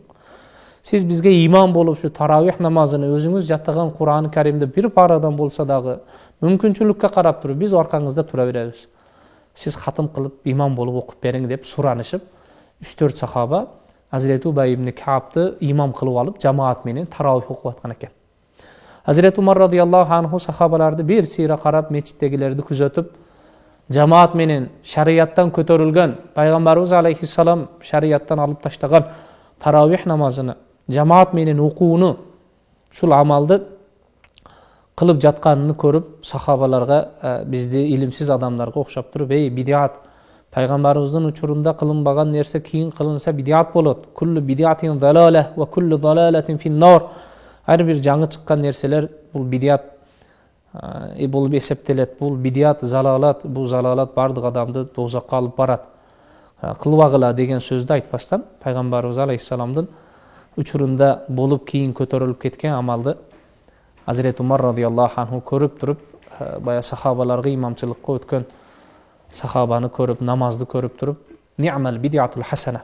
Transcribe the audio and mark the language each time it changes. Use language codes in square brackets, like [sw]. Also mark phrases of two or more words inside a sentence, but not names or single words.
[ky] Сиз бизге имам болуп ушу таравих намазыны өзүңүз жаттаган Куран-ы Каримди бир парадан болсо дагы мүмкүнчүлүккө карап туруп биз аркаңызда тура беребиз. Сиз хатым кылып имам болуп окуп бериң деп суранышып, 3-4 сахаба Hazreti Убай ибн Каабды имам кылып алып жамаат менен таравих окуп аткан экен. Hazreti Umar [ar] رضي الله عنه [ky] сахабаларды бир сыйра карап, мечиттегилерди күзөтүп, жамаат менен шарияттан көтөрүлгөн, пайгамбарыбыз алейхиссалам шарияттан алып таштаган таравих намазыны жамаат менен окууну, ушул амалды кылып жатканын көрүп, сахабаларга бизди илимсиз адамдарга окшоп туруп: "Эй, бидиат, Пайгамбарыбыздын учурунда кылынбаган нерсе кийин кылынса бидиат болот. [ar] كل بدعة ضلالة وكل ضلالة في النار. [ky] Ар бир жаңы чыккан нерселер бул бидиат болуп эсептелет. Бул бидиат, залалат, бул залалат бардык адамды дозакка алып барат. Кылбагыла деген сөздү айтпастан пайгамбарыбыз алейхиссаламдын учурунда болуп кийин көтөрүлүп кеткен амалды Hazreti Umar [ar] رضي الله عنه [ky] көрүп туруп, бая сахабаларга имамчылыкка өткөн сахабаны көрүп, намазды көрүп туруп, [ar] "نعم البدعة الحسنة."